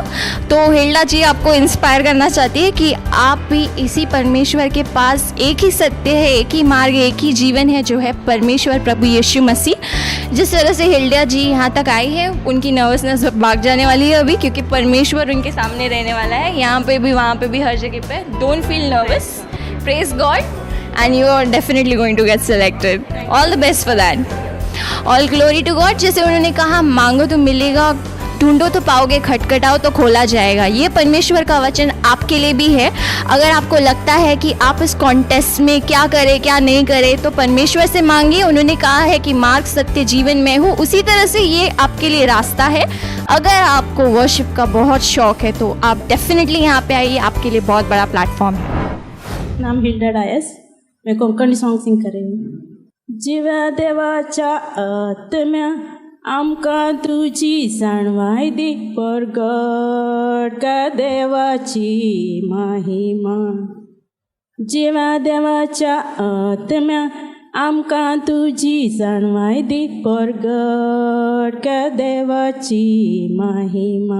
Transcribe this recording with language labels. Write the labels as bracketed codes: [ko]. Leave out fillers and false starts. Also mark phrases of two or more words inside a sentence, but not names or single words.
[hi] तो हिल्डा जी आपको इंस्पायर करना चाहती है कि आप भी इसी परमेश्वर के पास, एक ही सत्य है, एक ही मार्ग, एक ही जीवन है, जो है परमेश्वर प्रभु यीशु मसीह. जिस तरह से हिल्डा जी यहाँ तक आई है, उनकी नर्वसनेस भाग जाने वाली है अभी, क्योंकि परमेश्वर उनके सामने रहने वाला है. यहाँ पे भी, वहाँ पे भी, हर जगह पे. [en] don't feel nervous. praise God and you are definitely going to get selected. all the best for that. all glory to God. [hi] जैसे उन्होंने कहा, मांगो तो मिलेगा, ढूंढो तो पाओगे, खटखटाओ तो खोला जाएगा. ये परमेश्वर का वचन आपके लिए भी है. अगर आपको लगता है कि आप इस कॉन्टेस्ट में क्या करें क्या नहीं करें, तो परमेश्वर से मांगिए. उन्होंने कहा है कि मार्ग, सत्य, जीवन में हूँ. उसी तरह से ये आपके लिए रास्ता है. अगर आपको वर्शिप का बहुत शौक है तो आप डेफिनेटली यहाँ पे आइए. आपके लिए बहुत बड़ा प्लेटफॉर्म है. नाम हिल्डा डायस. मैं [en] Konkani song sing [hi] कर रही हूँ. [kok] जीवा देवाच्या आत्म्या आमकां तुझी जाणवाय दी, परगट का देवाची महिमा. जीवा देवाच्या आत्म्या आमकां तुझी जाणवाय दी, परगट का देवाची महिमा.